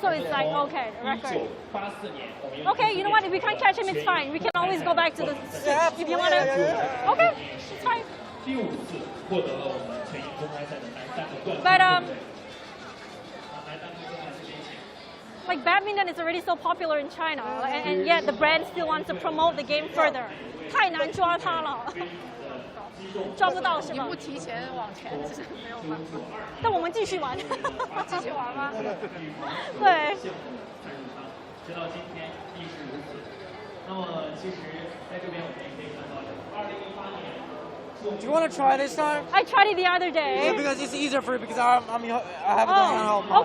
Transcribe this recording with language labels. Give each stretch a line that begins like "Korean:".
English: So it's like, okay, the record. Okay, you know what? If we can't catch him, it's fine. We can always go back to the switch if you want to. Okay, it's fine. But like badminton is already so popular in China, and yet the brand still wants to promote the game further.
Chinese: 太难抓它了，抓不到是吗？你不提前往前，其实没有办法。但我们继续玩，继续玩吗？对。直到今天亦是如此。那么其实在这边我们也可以看到，2018年。
English: Do you want to try this time? I tried it the other day. Yeah, because it's easier for you because I have it at home.